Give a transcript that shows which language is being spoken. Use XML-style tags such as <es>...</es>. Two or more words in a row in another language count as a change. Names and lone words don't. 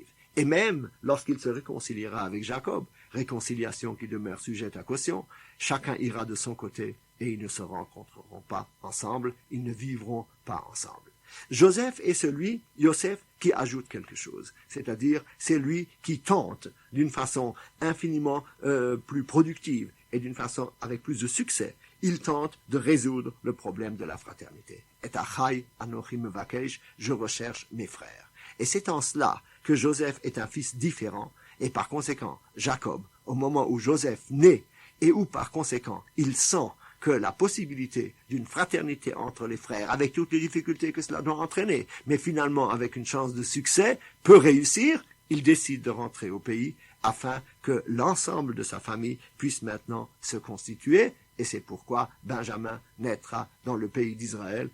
<fr>Et même lorsqu'il se réconciliera avec Jacob, réconciliation qui demeure sujette à caution, chacun ira de son côté et ils ne se rencontreront pas ensemble, ils ne vivront pas ensemble. Joseph est celui, Yosef, qui ajoute quelque chose, c'est-à-dire c'est lui qui tente d'une façon infiniment plus productive et d'une façon avec plus de succès, il tente de résoudre le problème de la fraternité.</fr> <he>את אחי אנוכי מבקש,</he> <fr>je recherche mes frères. Et c'est en cela que Joseph est un fils différent, et par conséquent, Jacob, au moment où Joseph naît, et où par conséquent il sent que la possibilité d'une fraternité entre les frères, avec toutes les difficultés que cela doit entraîner, mais finalement avec une chance de succès, peut réussir, il décide de rentrer au pays afin que l'ensemble de sa famille puisse maintenant se constituer, et c'est pourquoi Benjamin naîtra dans le pays d'Israël.</fr>